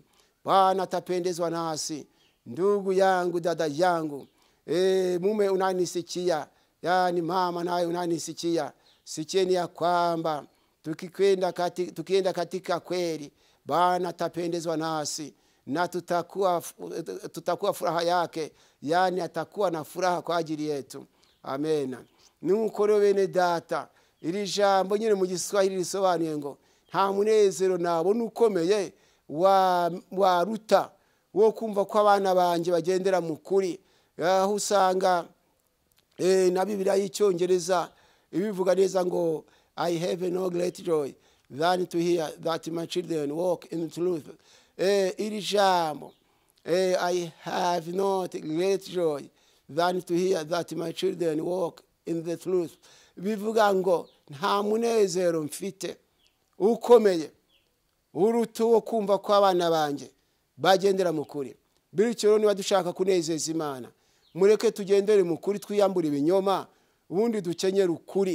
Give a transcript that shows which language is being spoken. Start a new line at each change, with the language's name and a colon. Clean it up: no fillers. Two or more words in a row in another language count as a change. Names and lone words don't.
Swahili: Bwana atapendezwa nasi. Ndugu yangu, dada yangu, mume unanisikia, yani mama naye unanisikia, sikieni ya kwamba tukienda katika kweli, Bwana atapendezwa nasi na tutakuwa furaha yake, yani atakuwa na furaha kwa ajili yetu. Amen.
Kinyarwanda: Nuko rero bene data, iri jambo nyine mu Giswahili risobanuye ngo nta munezero nabona ukomeye waruta wo kumva ko abana banje bagendera mu kuri. Aho usanga na Biblia y'Icyongereza ibivuga neza ngo
English: I have no great joy than to hear that my children walk in truth.
Kinyarwanda: Iri jambo
English: I have not great joy than to hear that my children walk in the truth.
Kinyarwanda: Bivuga ngo nta munezero mfite ukomeye uruta wo kumva ko abana banje bagendera mu kuri. Bityo rero niba dushaka kunezeza Imana, mureke tugendere mu kuri, twiyambura ibinyoma, ubundi dukenyera ukuri.